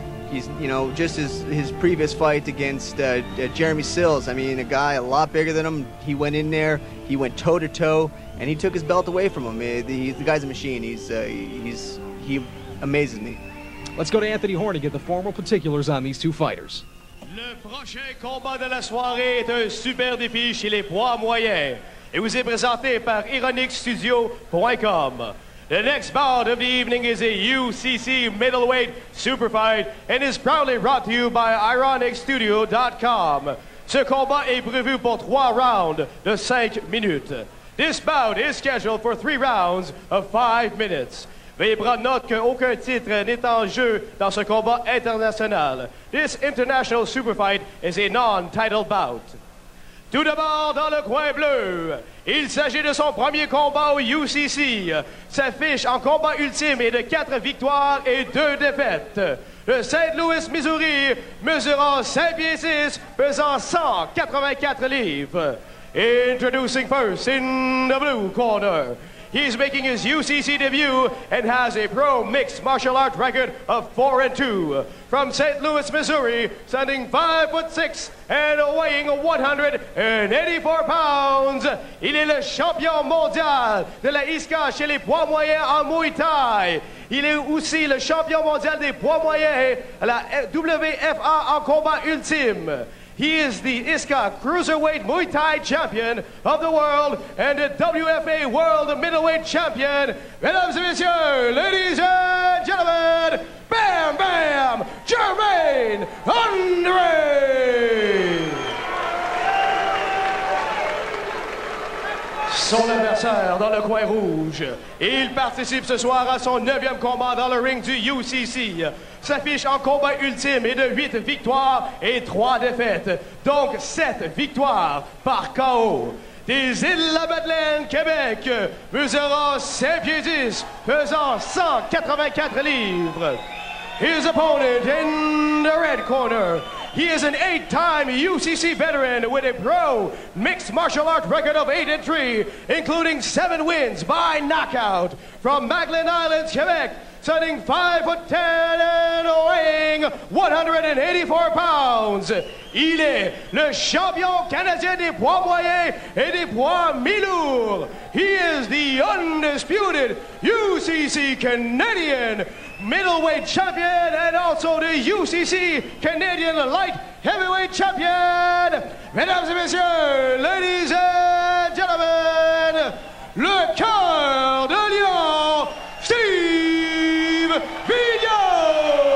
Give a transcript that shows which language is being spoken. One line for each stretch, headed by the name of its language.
English: He's, you know, just his previous fight against Jeremy Sills. I mean, a guy a lot bigger than him. He went in there, he went toe to toe, and he took his belt away from him. The guy's a machine. He amazes me. Let's go to Anthony Horn to get the formal particulars on these two fighters.
French: Le prochain combat de la soirée est un super défi chez les poids moyens et vous est présenté par IronicStudio.com.
English: The next bout of the evening is a UCC middleweight super fight and is proudly brought to you by IronicStudio.com.
French: Ce combat est prévu pour 3 rounds de 5 minutes.
English: This bout is scheduled for 3 rounds of 5 minutes.
French: Veuillez prendre note qu'aucun titre n'est en jeu dans ce combat international.
English: This international super fight is a non-title bout.
French: Tout d'abord, dans le coin bleu, il s'agit de son premier combat au UCC. Sa fiche en combat ultime est de 4 victoires et 2 défaites. De St. Louis, Missouri, mesurant 5 pieds 6, pesant 184 livres.
English: Introducing first in the blue corner. He's making his UCC debut and has a pro mixed martial art record of 4-2. From St. Louis, Missouri, standing 5'6" and weighing 184 pounds.
French: Il est le champion mondial de la ISCA chez les poids moyens en Muay Thai. Il est aussi le champion mondial des poids moyens à la WFA en combat ultime.
English: He is the ISCA Cruiserweight Muay Thai Champion of the world and the WFA World Middleweight Champion.
French: Mesdames et messieurs,
English: ladies and gentlemen,
French: Bam Bam Jermaine Andre! Son adversaire dans le coin rouge. Il participe ce soir à son 9e combat dans le ring du UCC. Sa fiche en combat ultime est de 8 victoires et 3 défaites, donc 7 victoires par KO. Des Îles-de-la-Madeleine, Québec, mesurant 5 pieds 10, pesant 184 livres.
English: His opponent in the red corner. He is an 8-time UCC veteran with a pro mixed martial art record of 8-3, including 7 wins by knockout. From Magdalen Islands, Quebec, standing 5'10" and weighing 184 pounds.
French: Il est le champion canadien des poids moyens et des poids mi-lourds.
English: He is the undisputed UCC Canadian middleweight champion and also the UCC Canadian light heavyweight champion.
French: Mesdames et messieurs,
English: ladies and gentlemen,
French: le cœur de lion, Steve Vigneault!